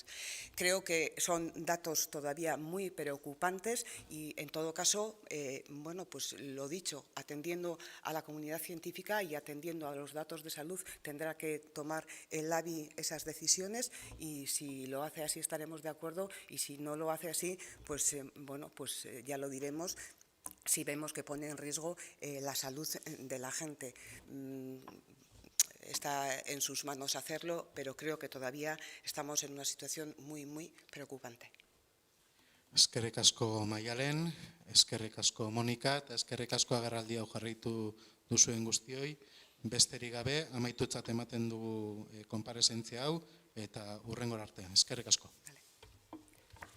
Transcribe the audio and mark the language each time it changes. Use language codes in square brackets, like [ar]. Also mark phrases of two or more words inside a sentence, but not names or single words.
[es] Creo que son datos todavía muy preocupantes y, en todo caso, bueno, pues lo dicho, atendiendo a la comunidad científica y atendiendo a los datos de salud, tendrá que tomar el LABI esas decisiones, y si lo hace así estaremos de acuerdo, y si no lo hace así, pues bueno, pues ya lo diremos si vemos que pone en riesgo la salud de la gente. Está en sus manos hacerlo, pero creo que todavía estamos en una situación muy preocupante. [eu] Eskerrik asko Maialen, eskerrik asko Monika, eta eskerrik asko agerraldi hau jarraitu duzuen guztioi. Besterik gabe, amaitutzat ematen dugu konparezentzia hau, eta hurrengora arte. Eskerrik asko.